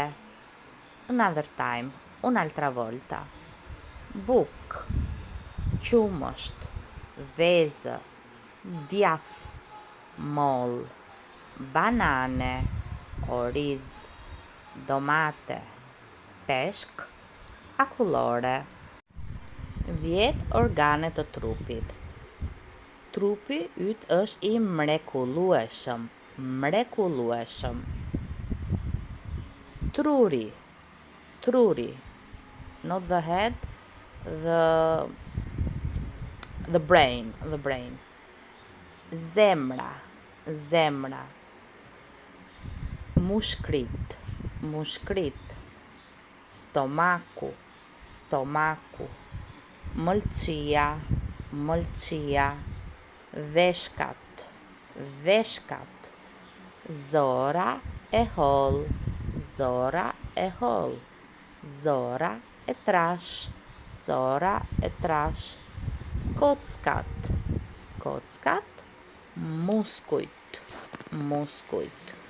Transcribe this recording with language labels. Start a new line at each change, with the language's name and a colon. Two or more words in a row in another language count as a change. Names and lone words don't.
English: Another time,
Italian: un'altra volta:
Albanian: buk, qumësht, vezë, djath, mollë, banane, oriz, domate, peshk, akullore. 10 organe të trupit. Trupi yt është i mrekullueshëm. Truri,
English: not the head, the brain.
Albanian: Zemra, mushkrit, stomaku, mëlçia, veshkat, zora e holl, zora e trash, kockat, muskujt.